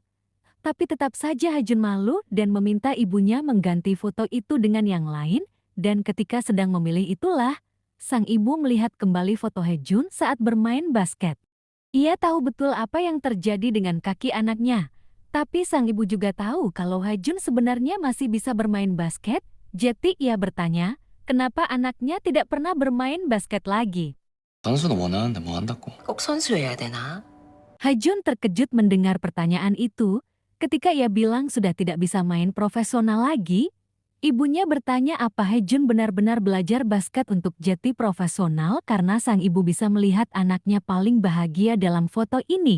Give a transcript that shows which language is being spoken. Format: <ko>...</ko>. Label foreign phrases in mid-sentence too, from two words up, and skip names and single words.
<id>Tapi tetap saja Haejun malu dan meminta ibunya mengganti foto itu dengan yang lain, dan ketika sedang memilih itulah, sang ibu melihat kembali foto Haejun saat bermain basket. Ia tahu betul apa yang terjadi dengan kaki anaknya, tapi sang ibu juga tahu kalau Haejun sebenarnya masih bisa bermain basket, jadi ia bertanya, kenapa anaknya tidak pernah bermain basket lagi.</id> <ko>선수는 원하는데 뭐 한다고. 꼭 선수여야 되나?</ko> <id>Hajun terkejut mendengar pertanyaan itu. Ketika ia bilang sudah tidak bisa main profesional lagi, ibunya bertanya apa Hejun benar-benar belajar basket untuk jadi profesional karena sang ibu bisa melihat anaknya paling bahagia dalam foto ini.</id>